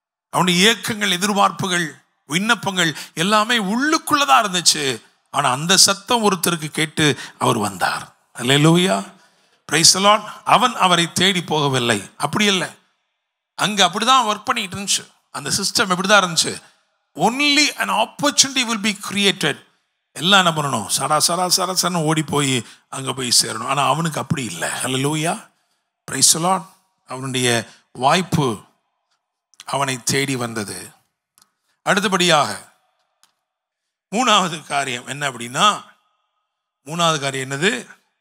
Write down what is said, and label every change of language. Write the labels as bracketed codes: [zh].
[ta] அவனுடைய இயக்கங்கள், எதிர்பார்ப்புகள், விண்ணப்பங்கள் எல்லாமே உள்ளுக்குள்ளதான் இருந்துச்சு. ஆனா அந்த சத்தம் ஒருத்தருக்கு கேட்டு அவர் வந்தார். அல்லேலூயா, பிரைஸ் தி லார்ட். அவன் அவரை தேடி போகவில்லை, அப்படி இல்லை. அங்க அப்படிதான் ஒர்க் பண்ணிட்டு இருந்துச்சு. அந்த சிஸ்டம் எப்படிதான் இருந்துச்சு. [en] only an opportunity will be created. [ta] எல்லாம் என்ன பண்ணணும், சராசரன்னு ஓடி போய் அங்கே போய் சேரணும். ஆனால் அவனுக்கு அப்படி இல்லை. அல்லேலூயா, பிரைஸ் தி லார்ட். அவனுடைய வாய்ப்பு அவனை தேடி வந்தது. அடுத்தபடியாக மூணாவது காரியம் என்ன அப்படின்னா, மூணாவது காரியம் என்னது?